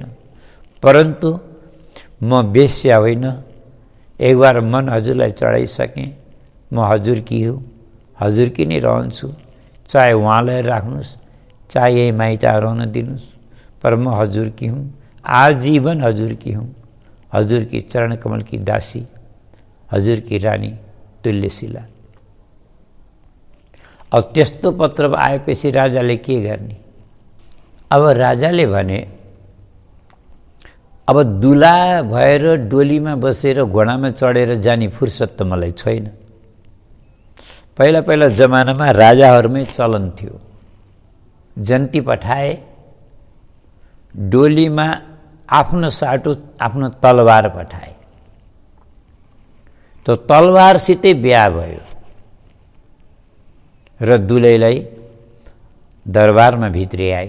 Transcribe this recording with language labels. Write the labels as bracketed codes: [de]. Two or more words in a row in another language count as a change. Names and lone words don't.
[ne] परन्तु म बेश्या होइन, [hi] एक बार [ne] मन हजुरलाई चढाइसकेँ, म हजुरकी हुँ, हजुरकी नै रहन्छु, चाहे उहाँलाई राख्नुहोस्, चाहे यही माइता रहन दिनुहोस्, पर म हजुरकी हुँ, आजीवन हजुरकी हुँ, हजुरकी चरण [hi] कमल की दासी, [ne] हजुरकी रानी तुल्यशिला। अब त्यस्तो पत्र आएपछि राजाले के गर्ने? अब राजाले भने अब दुला भएर डोलीमा बसेर घोडामा चढेर जाने फुर्सद त मलाई छैन। पहिला पहिला जमानामा राजाहरूमै चलन थियो, जन्ती पठाए, डोलीमा आफ्नो साटो आफ्नो तलवार पठाए, तो तलवारसितै बिहा भयो र दुलैलाई दरबारमा भित्र्याए।